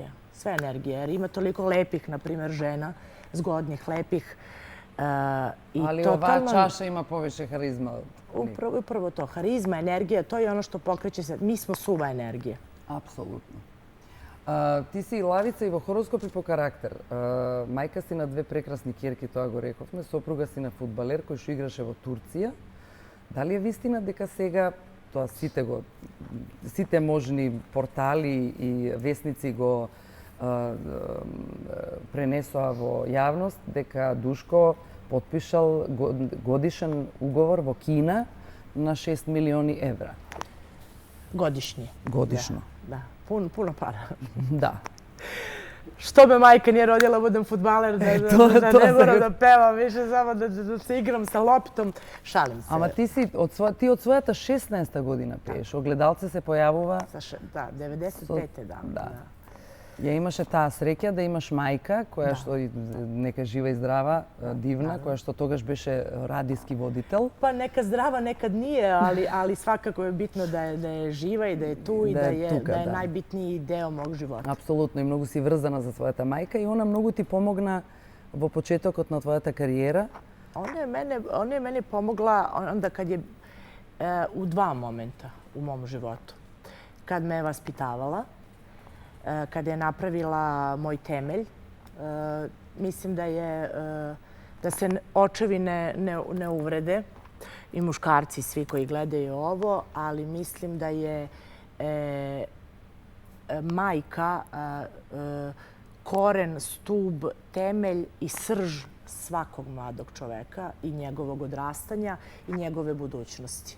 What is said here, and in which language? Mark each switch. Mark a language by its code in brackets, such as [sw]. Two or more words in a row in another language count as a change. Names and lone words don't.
[sr] Sve je energija, jer ima toliko lepih, na primjer, žena, zgodnih, lepih, Ali ova čaša ima poviše harizma. Upravo to. Harizma, energija, to je ono što pokreće se. Mi smo suva energija. Apsolutno. [mk] Ти си лавица и во хороскоп и по карактер. Мајка си на две прекрасни ќерки, тоа го рековме. Сопруга си на фудбалер кој што играше во Турција. Дали е вистина дека сега тоа сите можни портали и весници го пренесоа во јавност дека Душко потпишал годишен уговор во Кина на 6 милиони евра? [sr] Godišnje. [mk] Godišnjo. [sr] Da, puno para. Da. Što me majka nije rodila budem fudbaler, da ne moram da pevam više, samo da se igram sa loptom. Šalim se. [mk] Ама ти од својата 16-та година пееш. Огледалце се појавува... Да, 95-те, да. Ја имаше таа среќа да имаш мајка, која што нека жива и здрава, дивна, која што тогаш беше радиски водител. [sr] Па нека здрава, некад nije, ali svakako je bitno da je živa i da je tu i da je najbitniji deo mog života. [mk] Апсолутно, и многу си врзана за својата мајка и она многу ти помогна во почетокот на твојата кариера. [sr] Ona je meni pomogla onda kad je u dva momenta u mom životu. Kad me je vaspitavala, kada je napravila moj temelj. Mislim da se očevi ne uvrede i muškarci svi koji gledaju ovo, ali mislim da je majka koren, stub, temelj i srž svakog mladog čoveka i njegovog odrastanja i njegove budućnosti.